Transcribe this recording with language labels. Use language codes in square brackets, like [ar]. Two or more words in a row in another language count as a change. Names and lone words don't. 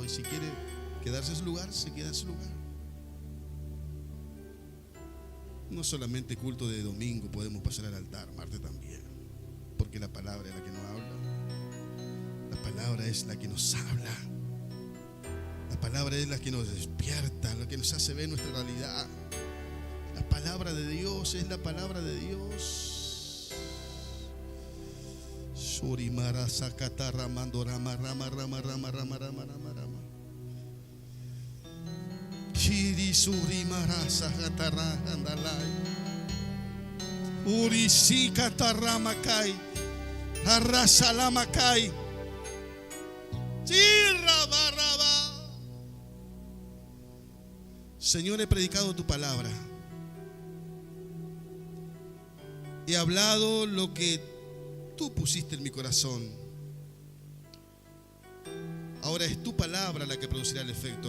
[es] Y si quiere quedarse en su lugar, se queda en su lugar. No solamente culto de domingo podemos pasar al altar, martes también. Porque la palabra es la que nos habla. La palabra es la que nos habla. La palabra es la que nos despierta, la que nos hace ver nuestra realidad. La palabra de Dios es la palabra de Dios. Surimara sakatara mandorama rama rama rama rama rama rama rama. Chiri surimara sakatara andalai. Urisi kataramakai. Arrasalamakai. Chirrabaraba. Señor, he predicado tu palabra. He hablado lo que tú pusiste en mi corazón. Ahora es tu palabra la que producirá el efecto.